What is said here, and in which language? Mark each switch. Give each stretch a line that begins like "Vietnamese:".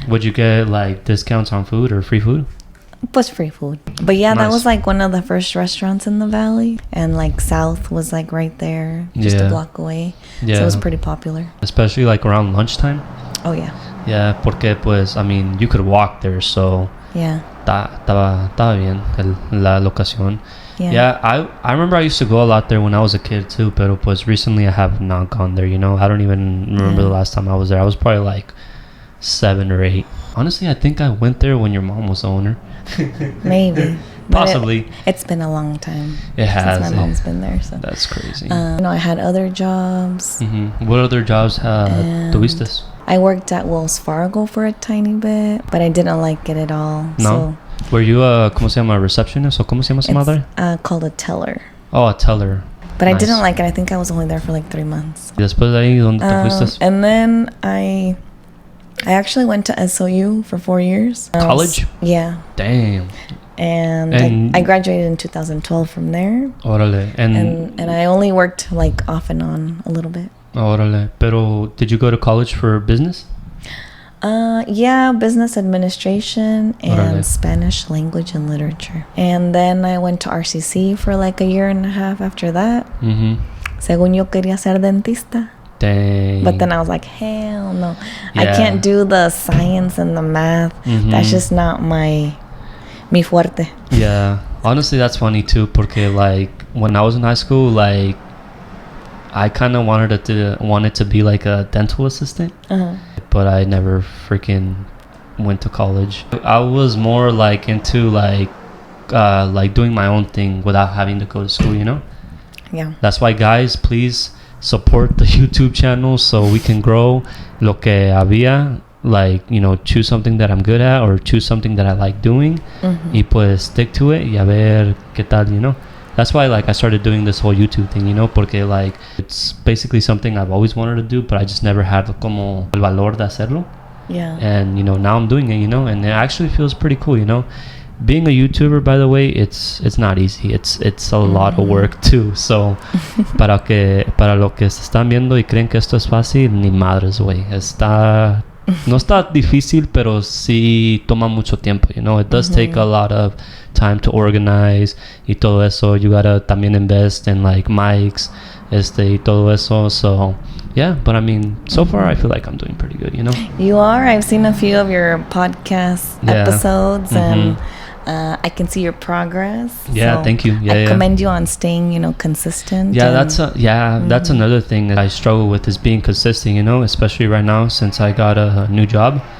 English: Would you get like discounts on food or free food? It was free food. But yeah, that Nice. was like one of the first restaurants in the valley. And like South was like right there, just Yeah. a block away. Yeah. So it was pretty popular. Especially like around lunchtime. Oh yeah. Yeah,
Spanish: porque pues,
English: I mean, you could walk there, so Yeah.
Spanish: estaba bien la locación.
English: Yeah. Yeah, I remember I used to go a lot there when I was a kid too,
Spanish: pero pues
English: recently I have not gone there, you know. I don't even remember the last time I was there. I was probably like 7 or 8. Honestly, I think I went there when your mom was the owner. Maybe. But Possibly. It's been a long time. It has. Since my mom's been there. So. That's crazy. I had other jobs. What other jobs
Spanish: tuviste?
English: I worked at Wells Fargo for a tiny bit, but I didn't like it at all. No? Were you a,
Spanish: ¿cómo se llama, receptionist? O ¿cómo se llama su madre?
English: It's called a teller. Oh, a teller. But I Nice. didn't like it. I think I was only there for like 3 months.
Spanish: Y después de ahí, ¿dónde te fuiste?
English: And then I actually went to SOU for 4 years. College? Yeah. Damn. And I graduated in 2012 from there.
Spanish: Órale.
English: And I only worked like off and on a little bit.
Spanish: Órale.
English: Pero did you go to college for business? Yeah, business administration and
Spanish: Órale.
English: Spanish language and literature. And then I went to RCC for like a year and a half after that. Mm-hmm.
Spanish: Según yo quería ser dentista.
English: Dang. But then I was like, hell no. Yeah. I can't do the science and the math. Mm-hmm. That's just not
Spanish: mi fuerte.
English: Yeah. Honestly, that's funny too, porque like when I was in high school, like I kind of wanted to be like a dental assistant, but I never freaking went to college. I was more like into like doing my own thing without having to go to school, you know? Yeah. That's why, guys, please support the YouTube channel so we can grow.
Spanish: Lo que había,
English: like, you know, choose something that I'm good at or choose something that I like doing, y pues stick to it
Spanish: y a ver qué tal,
English: you know? That's why, like, I started doing this whole YouTube thing, you know, porque, like, it's basically something I've always wanted to do, but I just never had
Spanish: como el valor de hacerlo.
English: Yeah. And, you know, now I'm doing it, you know, and it actually feels pretty cool, you know. Being a YouTuber, by the way, it's not easy. It's a lot of work too.
Spanish: So, para lo que se están viendo y creen que esto es fácil, ni madres, güey. No está difícil, pero sí toma mucho tiempo, you know.
English: It does take a lot of time to organize
Spanish: y todo eso.
English: You gotta también invest in like mics,
Spanish: y todo eso.
English: So, yeah, but I mean, so far I feel like I'm doing pretty good, you know. You are. I've seen a few of your podcast episodes, and I can see your progress. Yeah, so thank you. Yeah, I commend you on staying, you know, consistent. Yeah, that's another thing that I struggle with is being consistent, you know, especially right now since I got a new job.